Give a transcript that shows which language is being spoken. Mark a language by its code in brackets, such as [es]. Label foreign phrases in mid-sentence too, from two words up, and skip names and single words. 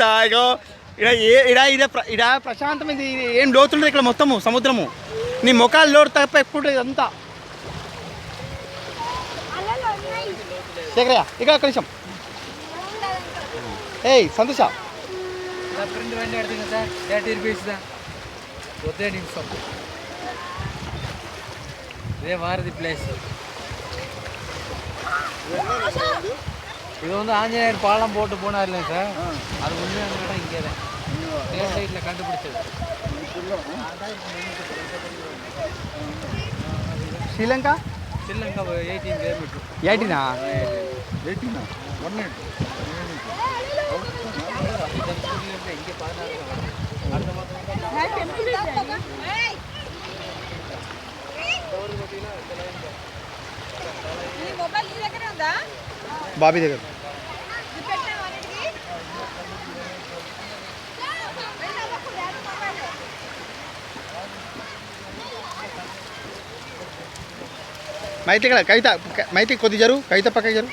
[te] ఇగో ఇడ ప్రశాంతం. ఇది ఏం లోతుండదు ఇక్కడ, మొత్తము సముద్రము. నీ ముఖాలు లోటు తప్ప ఎక్కువ ఇదంతా. శేఖరయ్య ఇక ఒక్క నిమిషం. ఏయ్ సంతోష, [ta] இது வந்து ஆஞ்சநேயர் பாலம் போட்டு போனார் இல்லைங்க சார், அது உண்மையான இங்கே தான் சைட்டில் கண்டுபிடிச்சது. [te] శ్రీలంక [en] 18 kilometers. [te] 18 [ta] இங்கே 14 அடுத்த மாதம் [te] బాబీ దగ్గర. మైతి ఇక్కడ కవిత, మైతి కొద్ది జరుగు, కవిత పక్కకి జరుగు.